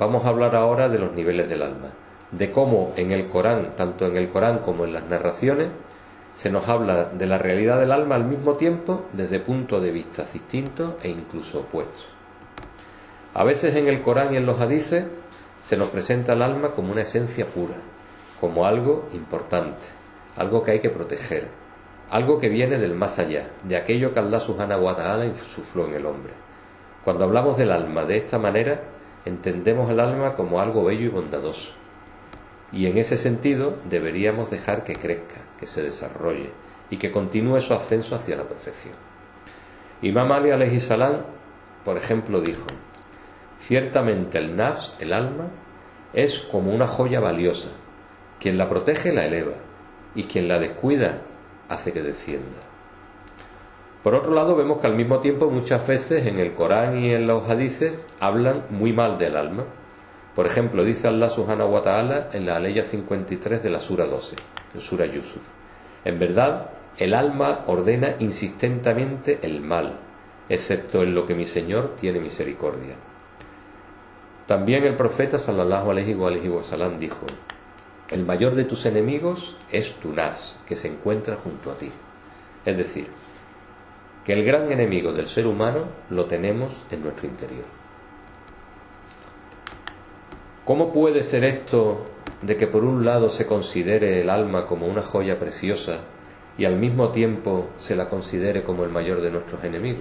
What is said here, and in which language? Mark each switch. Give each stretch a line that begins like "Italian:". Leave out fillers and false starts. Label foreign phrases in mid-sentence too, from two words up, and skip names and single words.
Spanish: Vamos a hablar ahora de los niveles del alma, de cómo en el Corán, tanto en el Corán como en las narraciones, se nos habla de la realidad del alma al mismo tiempo desde puntos de vista distintos e incluso opuestos. A veces en el Corán y en los hadices se nos presenta el alma como una esencia pura, como algo importante, algo que hay que proteger, algo que viene del más allá, de aquello que Allah
Arabic: سبحانه وتعالى
Spanish: insufló en el hombre. Cuando hablamos del alma de esta manera, entendemos el alma como algo bello y bondadoso. Y en ese sentido deberíamos dejar que crezca, que se desarrolle y que continúe su ascenso hacia la perfección. Imam Ali
Arabic: عليه السلام,
Spanish: por ejemplo, dijo: ciertamente el nafs, el alma, es como una joya valiosa. Quien la protege la eleva y quien la descuida hace que descienda. Por otro lado, vemos que al mismo tiempo muchas veces en el Corán y en los hadices hablan muy mal del alma. Por ejemplo, dice Allah
Arabic: سبحانه وتعالى
Spanish: en la aleya 53 de la sura 12, en sura Yusuf: en verdad, el alma ordena insistentemente el mal, excepto en lo que mi Señor tiene misericordia. También el profeta
Arabic: صلى الله عليه وسلم
Spanish: dijo: el mayor de tus enemigos es tu nafs, que se encuentra junto a ti. Es decir, que el gran enemigo del ser humano lo tenemos en nuestro interior. ¿Cómo puede ser esto de que por un lado se considere el alma como una joya preciosa y al mismo tiempo se la considere como el mayor de nuestros enemigos?